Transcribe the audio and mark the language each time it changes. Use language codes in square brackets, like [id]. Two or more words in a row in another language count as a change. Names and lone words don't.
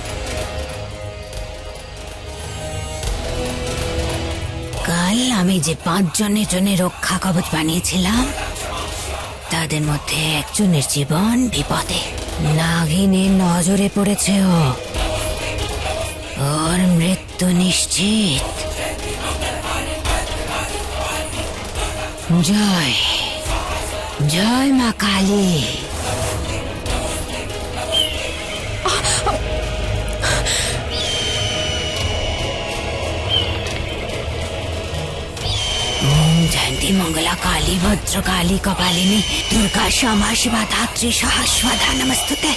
[bn] কাল আমি যে 5 জনের জন্য রক্ষা কবচ বানিয়েছিলাম তাদের মধ্যে একজনের জীবন বিপদে। নাগিনের নজরে পড়েছে ও, ওর মৃত্যু নিশ্চিত। জয় জয় মা কালী। [sa] जयंती मंगला काली भद्र काली कपालिनी दुर्गा क्षमा शिवा धात्री सहस्वधा नमस्तुते।